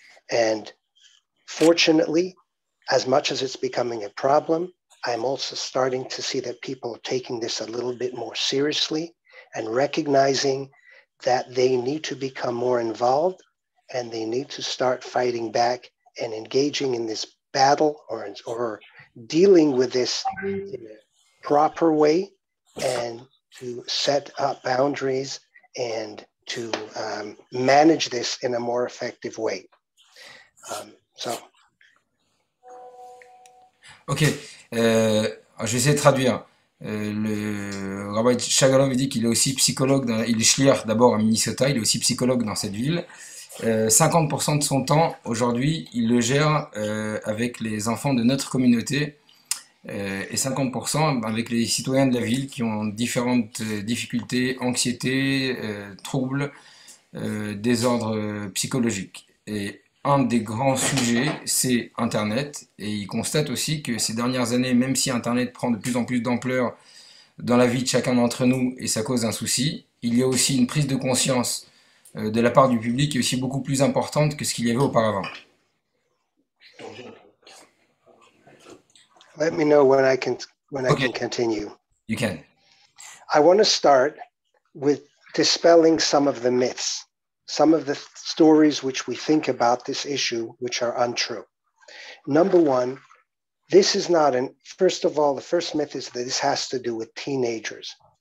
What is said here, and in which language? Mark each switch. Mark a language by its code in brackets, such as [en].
[en] And fortunately, as much as it's becoming a problem, I'm also starting to see that people are taking this a little bit more seriously and recognizing that they need to become more involved and they need to start fighting back and engaging in this battle or dealing with this in a proper way and to set up boundaries and to manage this in a more effective way. [fr] Ok, je vais essayer de traduire. Le Rabbi Shagalov dit qu'il est aussi psychologue, il est shliach d'abord à Minnesota, il est aussi psychologue dans cette ville. 50% de son temps, aujourd'hui, il le gère avec les enfants de notre communauté et 50% avec les citoyens de la ville qui ont différentes difficultés, anxiété, troubles, désordres psychologiques. Et un des grands sujets, c'est Internet. Et il constate aussi que ces dernières années, même si Internet prend de plus en plus d'ampleur dans la vie de chacun d'entre nous et ça cause un souci, il y a aussi une prise de conscience de la part du public qui est aussi beaucoup plus importante que ce qu'il y avait auparavant. [en] Let me know when I can continue. You can. I want to start with dispelling some of the myths, some of the stories which we think about this issue which are untrue. Number one, this is not first of all, the first myth is that this has to do with teenagers.